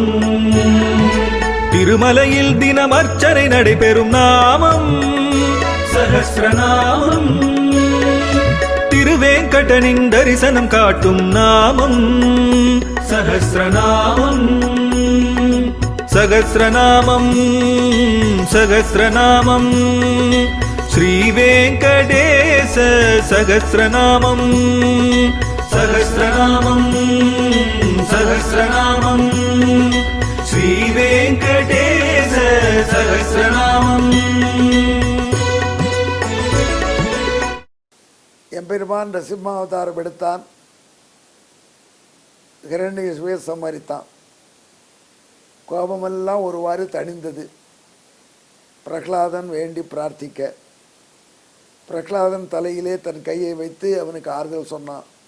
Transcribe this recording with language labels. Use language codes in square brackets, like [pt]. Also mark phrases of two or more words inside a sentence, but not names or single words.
[ta] திருமலையில் தினம் அர்ச்சனை நடைபெறும் நாமம் சஹஸ்ரநாமம். திருவேங்கடனின் தரிசனம் காட்டும் நாமம் சஹஸ்ரநாமம். [sa] सहस्रनामं सहस्रनामं श्रीवेङ्कटेश सहस्रनामं सहस्रनामं सहस्रनामं श्रीवेङ्कटेश सहस्रनामं। [ta] எம்பெருமான் நரசிம்மாவதாரம் எடுத்தான், ஹிரண்யகசிபுவை சம்ஹரித்தான். கோபமெல்லாம் ஒருவாறு தணிந்தது. பிரகலாதன் வேண்டி பிரார்த்திக்க பிரகலாதன் தலையிலே தன் கையை வைத்து அவனுக்கு ஆறுதல் சொன்னான்.